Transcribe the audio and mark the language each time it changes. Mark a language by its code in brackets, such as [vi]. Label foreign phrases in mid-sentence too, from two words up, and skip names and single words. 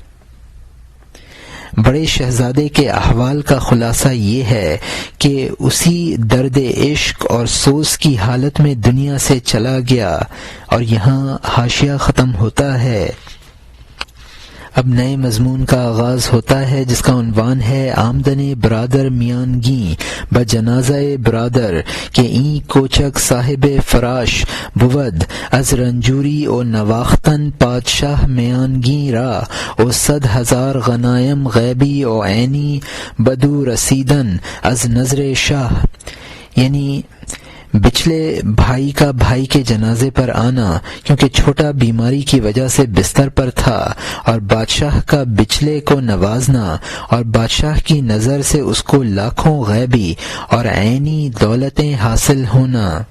[ur] بڑے شہزادے کے احوال کا خلاصہ یہ ہے کہ اسی درد عشق اور سوز کی حالت میں دنیا سے چلا گیا، اور یہاں حاشیہ ختم ہوتا ہے۔ اب نئے مضمون کا آغاز ہوتا ہے جس کا عنوان ہے [fa] آمدن برادر میانگی بجنازہ برادر کہ این کوچک صاحب فراش بود از رنجوری و نواختن پادشاہ میانگی را و 100,000 غنائم غیبی و عینی بدو رسیدن از نظر شاہ، [ur] یعنی بچھلے بھائی کا بھائی کے جنازے پر آنا، کیونکہ چھوٹا بیماری کی وجہ سے بستر پر تھا، اور بادشاہ کا بچھلے کو نوازنا اور بادشاہ کی نظر سے اس کو لاکھوں غیبی اور عینی دولتیں حاصل ہونا۔